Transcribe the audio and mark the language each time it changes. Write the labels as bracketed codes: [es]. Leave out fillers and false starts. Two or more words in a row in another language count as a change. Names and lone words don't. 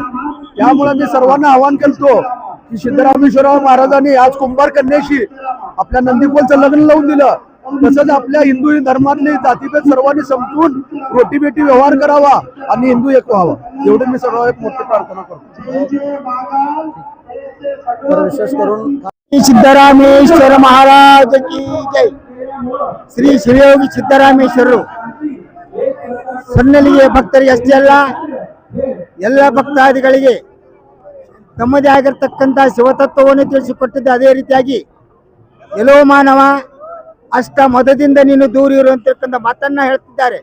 [mr] त्यामुळे मी सर्वांना आवाहन करतो की सिद्धरामेश्वर महाराजांनी आज कुंभार कन्याशी आपल्या नंदीकोलचं लग्न लावून दिलं, तसंच आपल्या हिंदू धर्मातले जातीभेद सर्वांनी समजून रोटीबेटी व्यवहार करावा आणि हिंदू एक व्हावा, एवढे मी सर्व एक मोठी प्रार्थना करतो। तर विशेष करून सिद्धरामेश्वर महाराज की जय। [kn] ಶ್ರೀ ಶಿವಯೋಗಿ ಸಿದ್ದರಾಮೇಶ್ವರರು ಸನ್ನಲಿಗೆ ಭಕ್ತರಿಗೆ ಎಲ್ಲ ಭಕ್ತಾದಿಗಳಿಗೆ ತಮ್ಮದೇ ಆಗಿರತಕ್ಕಂಥ ಶಿವತತ್ವವನ್ನು ತಿಳಿಸಿಕೊಟ್ಟಿದ್ದ, ಅದೇ ರೀತಿಯಾಗಿ ಎಲ್ಲೋ ಮಾನವ ಅಷ್ಟ ಮದದಿಂದ ನೀನು ದೂರ ಇರುವಂತಕ್ಕಂಥ ಮಾತನ್ನ ಹೇಳ್ತಿದ್ದಾರೆ।